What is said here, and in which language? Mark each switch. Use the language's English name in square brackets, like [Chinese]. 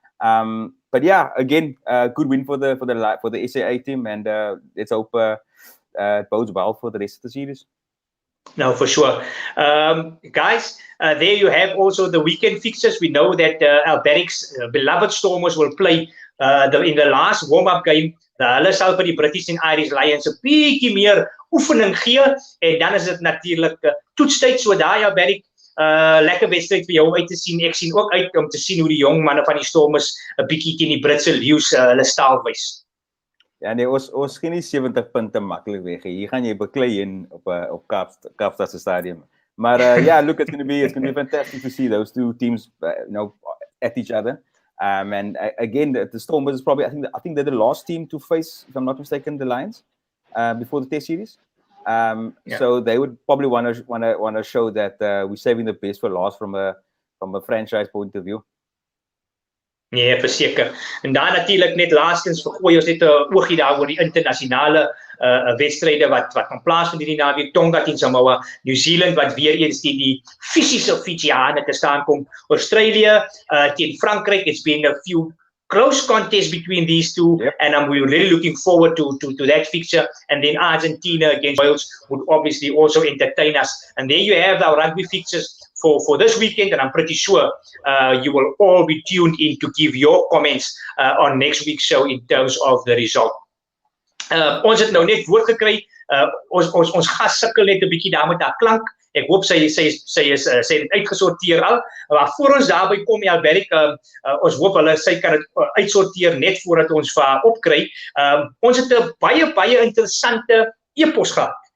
[English] But yeah, again, good win for the SAA team, and let's hope it bodes well for the rest of the series. No, for sure. Guys, there you have also the weekend fixtures. We know that Alberic's beloved Stormers will play in the last warm-up game, [Afrikaans] hulle sal vir die British en Irish Lions 'n bietjie meer oefening gee, en dan is dit natuurlik toetstyd, so daai Alberg, lekker wedstryd vir jou om uit te sien. Ek sien ook uit om te sien hoe die jong manne van die Stormers 'n bietjie teen die Britse Lions hulle staal wys. Ja nee, ons geen nie 70 punte maklik weg. Hier gaan jy beklei in op Kaapstad se stadium. [English] Maar yeah, look, it's going to be fantastic to see those two teams, at each other. And again, the Stormers is probably, I think they're the last team to face, if I'm not mistaken, the Lions before the Test series. So they would probably want to show that we're saving the best for last from a franchise point of view. [Afrikaans] Nee, verseker. En dan natuurlik net laastens vergooi ons net 'n oogie daar oor die internasionale wedstryde wat kan plaasvind hierdie naweek. Tonga teen Samoa, New Zealand wat weer eens teen die fisiese Fijiane te staan kom. Australië teen Frankryk. [English] It's been a few close contests between these two, and we're really looking forward to that fixture. And then Argentina against Wales would obviously also entertain us. And there you have our rugby fixtures for this weekend, and I'm pretty sure you will all be tuned in to give your comments on next week's show in terms of the result. [Afrikaans] Ons het nou net woord gekry, ons gas sukkel net 'n bietjie daar met haar klank. Ek hoop sy het uitgesorteer al. Maar voor ons daarby kom, Alberg, ons hoop sy kan dit uitsorteer net voordat ons vir haar opkry. Ons het 'n baie interessante e-pos gehad.